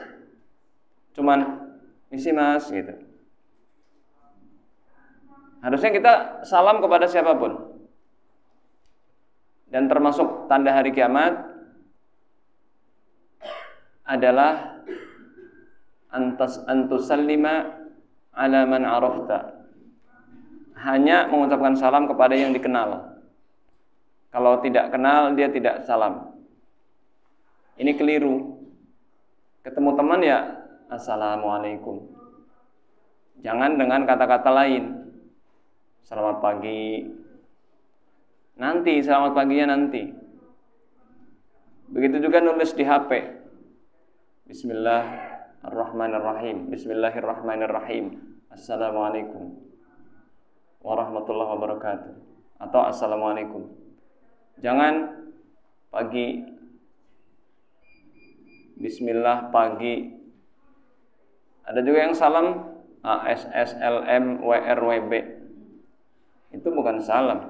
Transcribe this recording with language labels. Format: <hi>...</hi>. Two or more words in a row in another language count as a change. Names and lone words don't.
<id>Cuman misi mas gitu. Harusnya kita salam kepada siapapun. Dan termasuk tanda hari kiamat adalah</id> <ar>أن تسلم على من عرفت.</ar> <id>Hanya mengucapkan salam kepada yang dikenal. Kalau tidak kenal, dia tidak salam. Ini keliru. Ketemu teman ya assalamualaikum. Jangan dengan kata-kata lain. Selamat pagi. Nanti, selamat paginya nanti. Begitu juga nulis di HP.</id> <ar>بسم الله الرحمن الرحيم. بسم الله الرحمن الرحيم. السلام عليكم ورحمة الله وبركاته.</ar> <id>Atau assalamualaikum. Jangan pagi. Bismillah pagi. Ada juga yang salam ASSLM WRWB. Itu bukan salam.</id>